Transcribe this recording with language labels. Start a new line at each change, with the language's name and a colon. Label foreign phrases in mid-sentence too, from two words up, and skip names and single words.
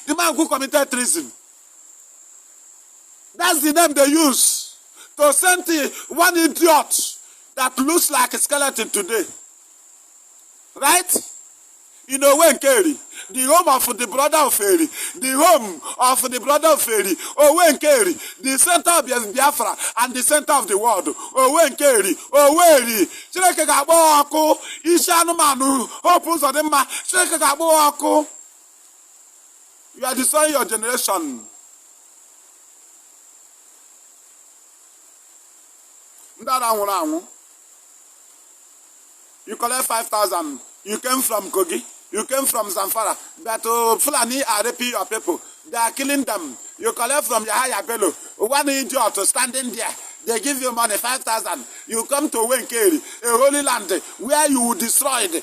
English: The man who committed treason. That's the name they use to send one idiot that looks like a skeleton today. Right? In Owenkeri, the home of the brother of Eri, the home of the brother of Eri, Owenkeri, the center of Biafra and the center of the world,
Igbo: Owenkeri, Oweri, Chineke ga-agba ọkụ, isi anụmanụ, hope ụzọ dị mma, Chineke ga-agba ọkụ.
English: You are destroying your generation.
Igbo: Ndara nwụrụ anwụ.
English: You collect 5,000. You came from Kogi. You came from Zamfara. But Fulani are raping your people. They are killing them. You collect from Yahaya Bello. One idiot standing there. They give you money, 5,000. You come to Wenkeri, a holy land, where you will destroy it.